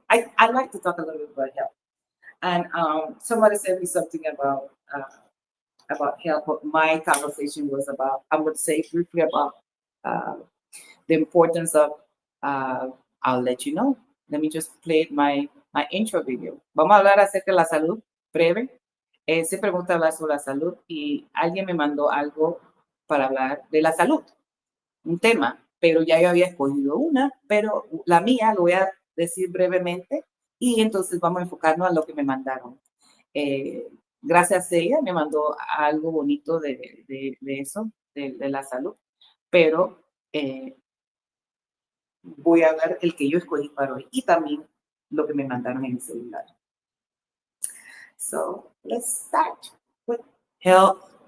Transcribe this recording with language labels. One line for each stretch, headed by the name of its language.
English: I like to talk a little bit about health. And somebody sent me something about health, but my conversation was about, I would say briefly about uh, the importance of, I'll let you know. Let me just play my intro video.
Spanish: Vamos a hablar acerca de la salud, breve. Siempre me gusta hablar sobre la salud y alguien me mandó algo para hablar de la salud, un tema, pero ya yo había escogido una, pero la mía lo voy a decir brevemente y entonces vamos a enfocarnos a lo que me mandaron. Gracias a ella me mandó algo bonito de eso, de la salud, pero voy a ver el que yo escogí para hoy y también lo que me mandaron en el celular.
English: So let's start with health.